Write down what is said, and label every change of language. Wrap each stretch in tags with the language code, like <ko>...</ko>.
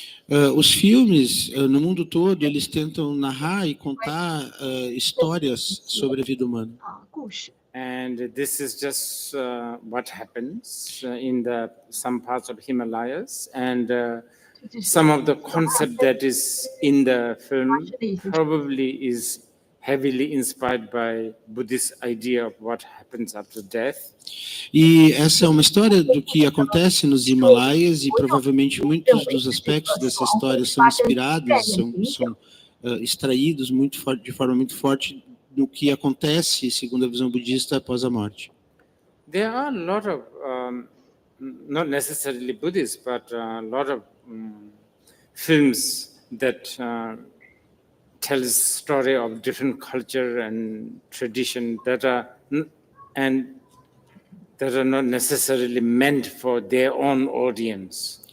<pt>Os filmes no mundo todo, eles tentam narrar e contar histórias sobre a vida humana.</pt> <en>And this is just what happens in some parts of Himalayas, and some of the concept that is in the film probably is heavily inspired by Buddhist idea of what happens after death.</en> <pt>E essa é uma história do que acontece nos Himalaias, e provavelmente muitos dos aspectos dessa história são inspirados, são extraídos de forma muito forte no que acontece, segundo a visão budista, após a morte.</pt> <en>There are a lot of, not necessarily Buddhist, but a lot of films that tell a story of different culture and tradition that are not necessarily meant for their own audience.</en>